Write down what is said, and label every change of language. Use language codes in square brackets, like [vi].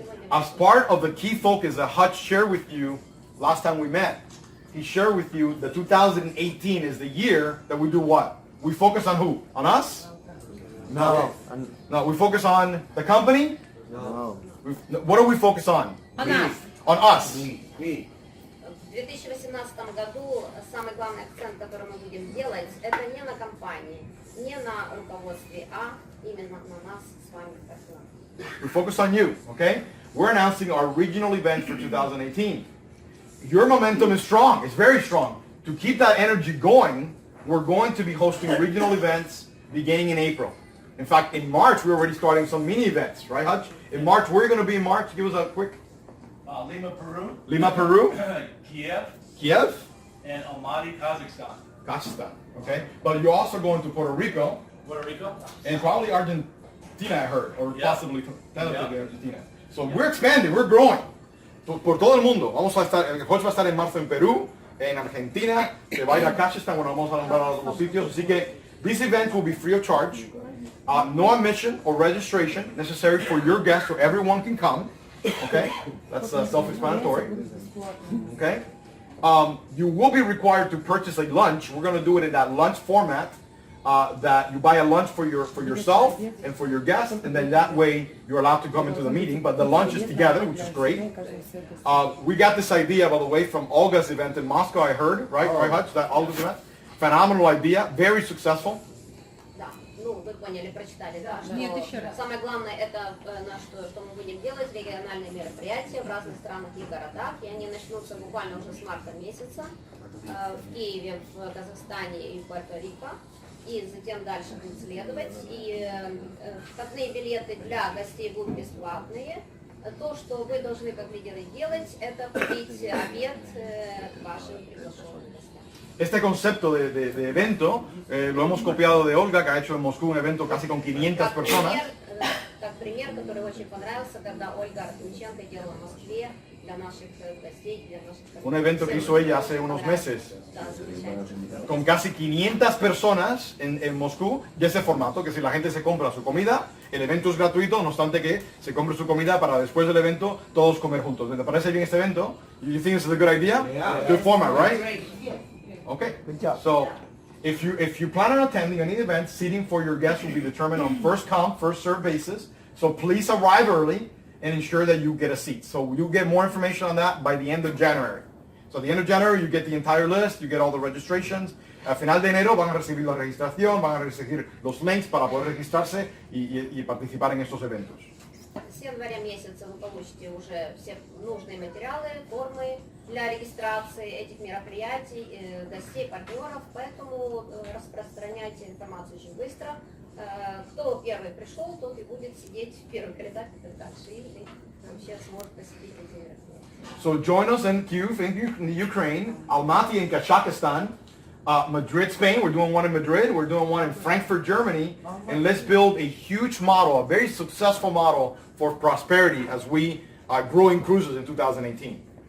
[en] As part of the key focus that Hutch shared with you last time we met, he shared with you that 2018 is the year that we do what? We focus on who? On us? No. No, we focus on the company? No. What do we focus on? On us. On us. Me. В 2018 году самый главный акцент, который мы будем делать, это не на компании, не на руководстве, а именно на нас с вами персонально. We focus on you, okay? We're announcing our regional event for 2018. Your momentum is strong. It's very strong. To keep that energy going, we're going to be hosting regional events beginning in April. In fact, in March, we're already starting some mini events, right, Hutch? In March, where are you going to be in March? Give us a quick... Lima, Peru. Lima, Peru. Kiev. Kiev. And Almaty, Kazakhstan. Kazakhstan, okay? But you're also going to Puerto Rico. Puerto Rico. And probably Argentina, I heard, or Yeah. possibly Yeah. Argentina. So we're expanding, we're growing. [es] Por todo el mundo. Vamos a estar, el Hutch va a estar en marzo en Perú, en Argentina, se va a ir a Kasachstan, bueno, vamos a nombrar a los sitios. Así que [en] these events will be free of charge. No admission or registration necessary for your guests, so everyone can come. Okay, that's self-explanatory. Okay, you will be required to purchase a lunch. We're going to do it in that lunch format. That you buy a lunch for yourself and for your guests, and then that way you're allowed to come into the meeting. But the lunch is together, which is great. We got this idea, by the way, from Olga's event in Moscow. I heard, right, Hutch, that Olga's event, phenomenal idea, very successful. [ru] Да, ну вы поняли, прочитали, да, что Нет, еще раз. самое главное это что мы будем делать, региональные мероприятия в разных странах и городах, и они начнутся буквально уже с марта месяца в Киеве, в Казахстане и в Пуэрто-Рико. И затем дальше будет следовать. И входные билеты для гостей будут бесплатные. То, что вы должны как лидеры делать, это купить обед вашим приглашенным гостям. [es] Este concepto de evento lo hemos copiado de Olga, que ha hecho en Moscú un evento casi con 500 personas. [ru] Как пример, который очень понравился, когда Ольга Артемченко делала в Москве для наших гостей, для наших... [es] Un evento que hizo ella hace unos meses con casi 500 personas en Moscú, de ese formato, que si la gente se compra su comida, el evento es gratuito, no obstante que se compre su comida para después del evento todos comer juntos. ¿Te parece bien este evento? [en] You think this is a good idea? Yeah. Good format, right? Okay. Good job. So, if you plan on attending any event, seating for your guests will be determined on first come, first served basis. So please arrive early and ensure that you get a seat. So you'll get more information on that by the end of January. So at the end of January, you get the entire list, you get all the registrations. [es] A final de enero van a recibir la registración, van a recibir los links para poder registrarse y participar en estos eventos. [ru] С января месяца вы получите уже все нужные материалы, формы для регистрации этих мероприятий, гостей, партнеров, поэтому распространяйте информацию очень быстро. Кто первый пришел, тот и будет сидеть в первых рядах и так дальше, и вообще сможет посетить эти мероприятия. [en] So join us in Kyiv, in Ukraine, Almaty in Kazakhstan, Madrid, Spain. We're doing one in Madrid. We're doing one in Frankfurt, Germany. And let's build a huge model, a very successful model for prosperity as we grow InCruises in 2018.